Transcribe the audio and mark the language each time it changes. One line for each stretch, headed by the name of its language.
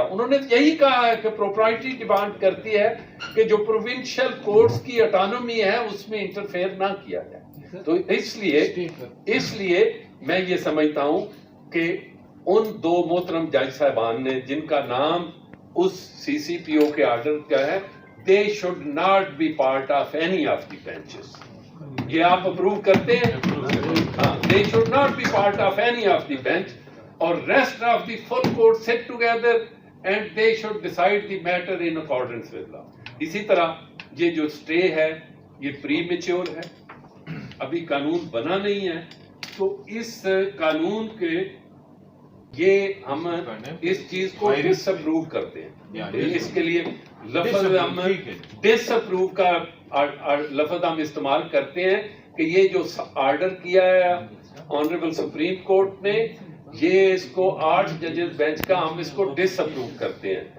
Urdu: انہوں نے یہی کہا ہے کہ پروپرائٹی ڈیمانڈ کرتی ہے کہ جو پروونشل کورٹس کی اٹانومی ہے اس میں انٹرفیئر نہ کیا جائے. تو اس لیے میں یہ سمجھتا ہوں کہ ان 2 محترم جج صاحبان نے جن کا نام اس سی سی پی او کے آرڈر کا ہے,
English: they should not be part of any of the benches.
Urdu: یہ آپ اپروو کرتے ہیں؟ ہاں,
English: they should not be part of any of the bench or rest of the full court sit together and they should decide the matter in accordance with law.
Urdu: اسی طرح یہ جو سٹے ہے یہ پری میچور ہے, ابھی قانون بنا نہیں ہے. تو اس قانون کے یہ ہم اس چیز کو ڈس اپروو کرتے ہیں. اس کے لیے لفظ ہم ڈس اپروو کا لفظ ہم استعمال کرتے ہیں کہ یہ جو آرڈر کیا ہے آنریبل سپریم کورٹ نے, یہ اس کو 8 ججز بینچ کا, ہم اس کو ڈس اپروو کرتے ہیں.